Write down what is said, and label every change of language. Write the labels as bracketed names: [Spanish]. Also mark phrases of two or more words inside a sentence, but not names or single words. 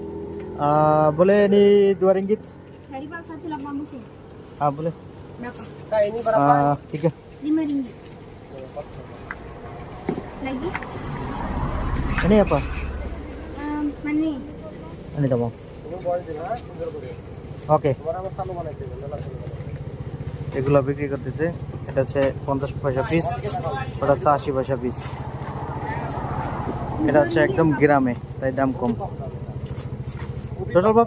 [Malay] Boleh ini 2 ringgit? Kari pak 180 sen. Boleh. Berapa? Kak, ini berapa? 3. 5 ringgit. Lagi? Ini apa? Mana? Ini kamu. [Bangla] ওকে, এগুলো বিক্রি করতেছে। এটা হচ্ছে 50 পয়সা পিস, ওটা হচ্ছে 80 পয়সা পিস। এটা হচ্ছে একদম গ্রামে, তাই দাম কম। টোটাল বাবা